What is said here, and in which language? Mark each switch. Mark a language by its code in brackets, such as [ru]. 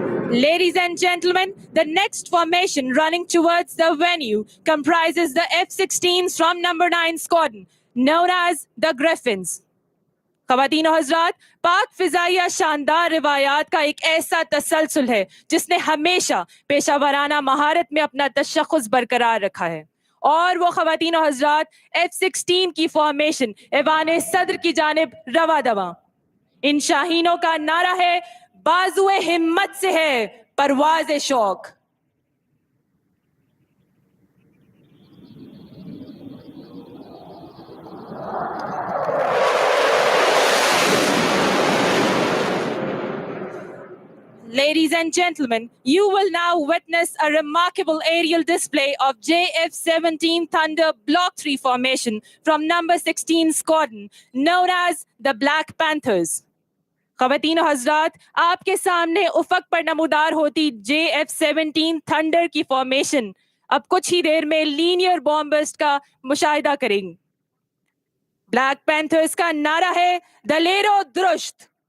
[en] Ladies and gentlemen, the next formation running towards the venue comprises the F-16s from number 9 squadron, known as the Griffins. [ur] خواتین و حضرات، پاک فضائیہ شاندار روایات کا ایک ایسا تسلسل ہے جس نے ہمیشہ پیشہ ورانہ مہارت میں اپنا تشخص برقرار رکھا ہے. اور وہ خواتین و حضرات F-16 کی فارمیشن ایوان صدر کی جانب رواں دواں. ان شاہینوں کا نعرہ ہے بازوئے ہمت سے ہے پرواز شوق. [en] Ladies and gentlemen, you will now witness a remarkable aerial display of JF-17 Thunder Block 3 formation from number 16 squadron, known as the Black Panthers. [ur] خواتین و حضرات، آپ کے سامنے افق پر نمودار ہوتی JF-17 تھنڈر کی فارمیشن اب کچھ ہی دیر میں لینئر بامبسٹ کا مشاہدہ کریں گے. بلیک پینتھرز کا نعرہ ہے دلیر و درشت.